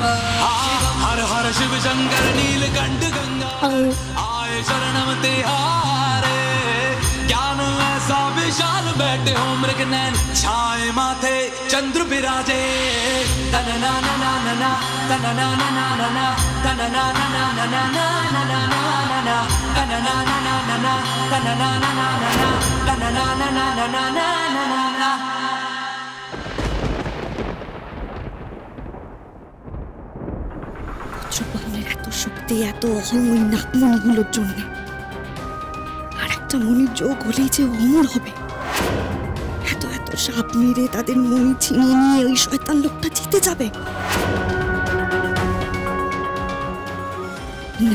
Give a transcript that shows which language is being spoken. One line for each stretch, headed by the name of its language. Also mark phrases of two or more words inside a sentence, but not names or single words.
Hindi: हर हर शिव शङ्कर नीलकण्ठ गङ्गा आए शरणं ते हारे। ज्ञान ऐसा विशाल बैठे हो मृगनयन, छाए माथे चंद्र विराजे। तन ना ना ना ना ना तन ना ना ना ना ना तन ना ना ना ना ना ना ना ना ना ना तन ना ना ना ना ना तन ना ना ना ना ना तन ना ना ना ना ना ना ना ना।
Bangla: বজ্রবাহনের এত শক্তি, এত অহং ওই নাগমণিগুলোর জন্য। আর একটা মণির যোগ হলেই যে অমর হবে। এত এত সাপ মেরে তাদের মণি ছিনিয়ে নিয়ে ওই শয়তান লোকটা জিতে যাবে না।